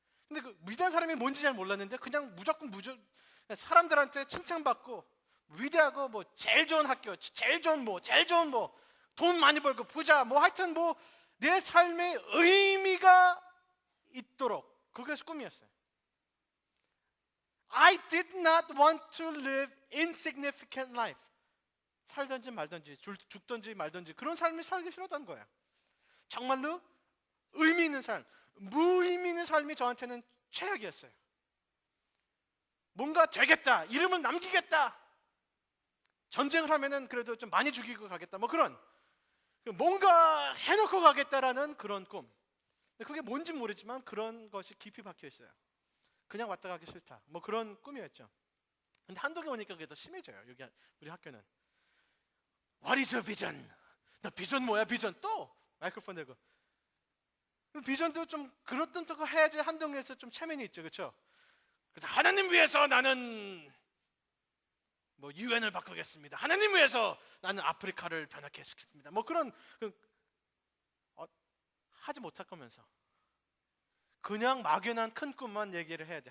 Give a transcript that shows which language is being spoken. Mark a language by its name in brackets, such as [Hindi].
[Korean] 근데 그 위대한 사람이 뭔지 잘 몰랐는데 그냥 무조건 사람들한테 칭찬받고 위대하고 뭐 제일 좋은 학교, 제일 좋은 돈 많이 벌고 부자 하여튼 내 삶의 의미가 있도록 그게 꿈이었어요. [English] I did not want to live insignificant life. [Korean] 살든지 말든지 죽든지 말든지 그런 삶이 살기 싫었던 거예요. 정말로 의미 있는 삶, 무의미 있는 삶이 저한테는 최악이었어요. 뭔가 되겠다, 이름을 남기겠다, 전쟁을 하면은 그래도 좀 많이 죽이고 가겠다, 그런 뭔가 해놓고 가겠다라는 그런 꿈. 그게 뭔지 모르지만 그런 것이 깊이 박혀 있어요. 그냥 왔다 가기 싫다, 그런 꿈이었죠. 근데 한동에 오니까 그게 더 심해져요. 여기 우리 학교는 [English] What is your vision? [Korean] 너 비전 뭐야? 비전 또 마이크로폰 대고. 비전도 좀 그렇던 거 해야지 한동에서 좀 체면이 있죠, 그렇죠? 그래서 하나님 위해서 나는 유엔을 바꾸겠습니다. 하나님 위해서 나는 아프리카를 변화케 시키겠습니다. 그런 하지 못할 거면서 그냥 막연한 큰 꿈만 얘기를 해야 돼.